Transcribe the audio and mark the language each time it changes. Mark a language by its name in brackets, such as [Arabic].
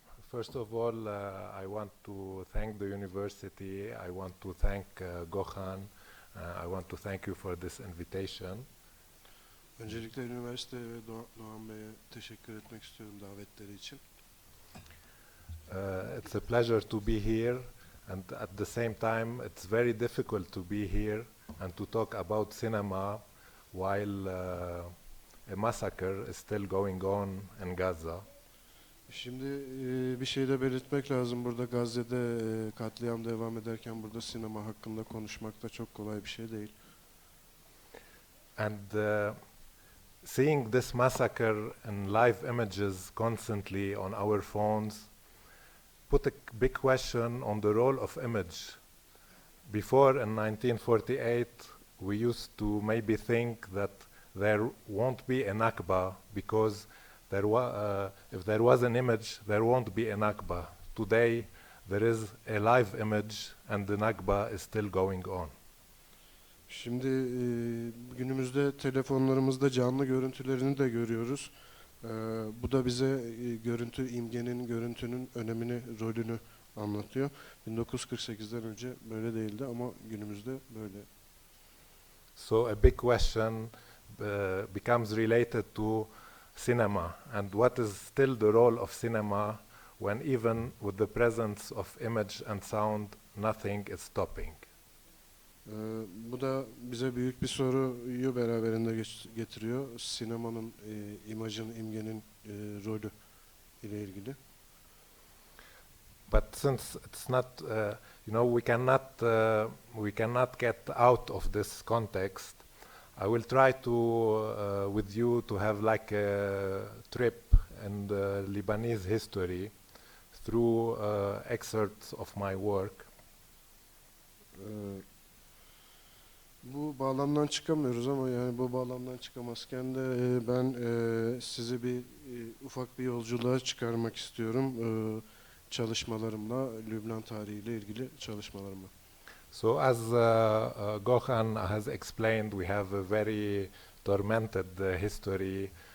[English] First of all, I want to thank the university. I want to thank Gökhan. I want to thank you for this invitation. [Turkish] Öncelikle üniversite ve Doğan Bey'e teşekkür etmek istiyorum davetleri için. [English] It's a pleasure to be here, and at the same time, it's very difficult to be here and to talk about cinema while a massacre is still going on in Gaza. [Turkish] Şimdi bir şey de belirtmek lazım. Burada Gazze'de katliam devam ederken burada sinema hakkında konuşmak da çok kolay bir şey değil. [English] And seeing this massacre in live images constantly on our phones put a big question on the role of image. Before in 1948, we used to maybe think that there won't be a Nakba because if there was an image, there won't be a Nakba. Today, there is a live image, and the Nakba is still going on. [Turkish] Şimdi günümüzde telefonlarımızda canlı görüntülerini de görüyoruz. Bu da bize görüntü imgenin, görüntünün önemini, rolünü anlatıyor. 1948'den önce böyle değildi ama günümüzde böyle. [English] So a big question becomes related to cinema, and what is still the role of cinema when even with the presence of image and sound, nothing is stopping. [Turkish] Bu da bize büyük bir soruyu beraberinde getiriyor. Sinemanın, imajın, imgenin rolü ile ilgili. [English] But since it's not, we cannot get out of this context, I will try to, with you, to have like a trip in the Lebanese history through excerpts of my work. [Turkish] Bu bağlamdan çıkamıyoruz ama yani bu bağlamdan çıkamazken de ben sizi bir ufak bir yolculuğa çıkarmak istiyorum çalışmalarımla, Lübnan tarihiyle ilgili çalışmalarımla. [English] So as Gökhan has explained, we have a very tormented history.